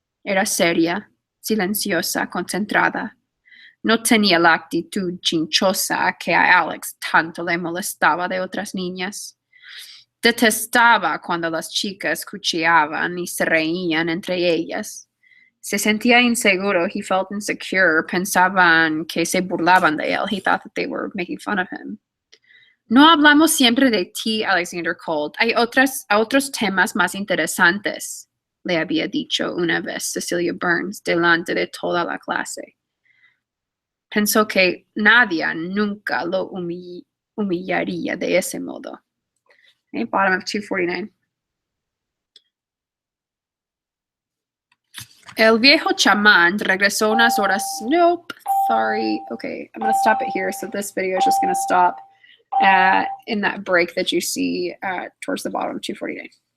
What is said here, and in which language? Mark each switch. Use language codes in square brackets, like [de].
[es] Era seria, silenciosa, concentrada. No tenía la actitud chinchosa que a Alex tanto le molestaba de otras niñas. Detestaba cuando las chicas cuchillaban y se reían entre ellas. Se sentía inseguro. [en] He felt insecure. [es] Pensaban que se burlaban de él. [en] He thought that they were making fun of him. [es] No hablamos siempre de ti, Alexander Colt. Hay otros temas más interesantes, le había dicho una vez Cecilia Burns delante de toda la clase. Pensó que Nadia nunca lo humillaría de ese modo. [en] Okay, bottom of 249. [es] El viejo chamán regresó unas horas. [en] Nope, sorry. Okay, I'm going to stop it here. So this video is just going to stop in that break that you see towards the bottom, 249.